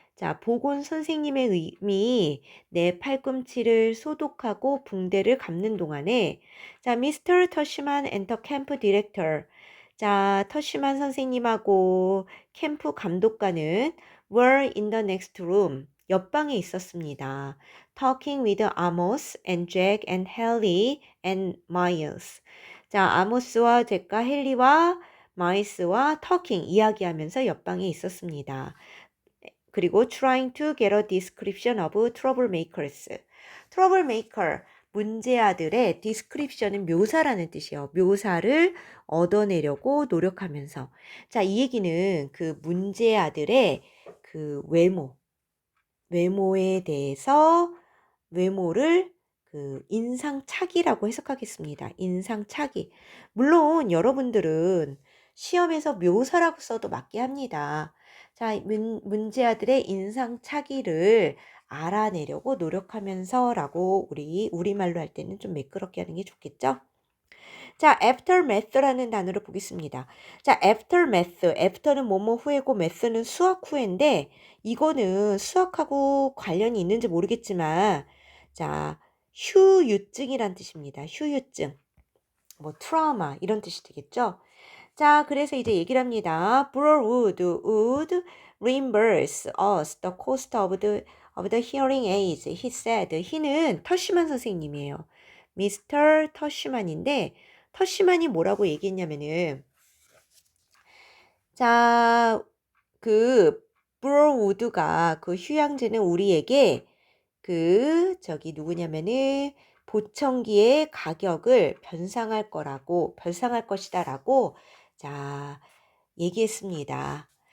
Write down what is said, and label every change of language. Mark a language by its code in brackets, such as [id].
[ko] 자, 보건 선생님의 의미, 내 팔꿈치를 소독하고 붕대를 감는 동안에 자, 미스터 터시만 엔터 캠프 디렉터. 자, 터시만 선생님하고 캠프 감독관은 [en] were in the next room. [ko] 옆방에 있었습니다. [en] Talking with Amos and Jack and Hallie and Miles. [ko] 자, 아모스와 잭과 헨리와 마이스와 talking 이야기하면서 옆방에 있었습니다. [en] 그리고 trying to get a description of troublemakers. [ko] troublemaker, 문제아들의 description은 묘사라는 뜻이에요. 묘사를 얻어내려고 노력하면서. 자, 이 얘기는 그 문제아들의 그 외모에 대해서 외모를 그 인상착의라고 해석하겠습니다. 인상착의. 물론 여러분들은 시험에서 묘사라고 써도 맞게 합니다. 자, 문제아들의 인상착의를 알아내려고 노력하면서라고 우리말로 할 때는 좀 매끄럽게 하는 게 좋겠죠? 자, aftermath라는 단어를 보겠습니다. 자, aftermath. after는 뭐뭐 후에고 math는 수학 후인데 이거는 수학하고 관련이 있는지 모르겠지만 자, 후유증이란 뜻입니다. 후유증. 뭐 트라우마 이런 뜻이 되겠죠? 자, 그래서 이제 얘기를 합니다. [en] would reimburse us the cost of the hearing aids. He said. [ko] he는 터시만 선생님이에요. 미스터 터시만인데 터시만이 뭐라고 얘기했냐면은 자, 그 브로우드가 그 휴양지는 우리에게 그 저기 누구냐면은 보청기의 가격을 변상할 것이다라고 자, 얘기했습니다.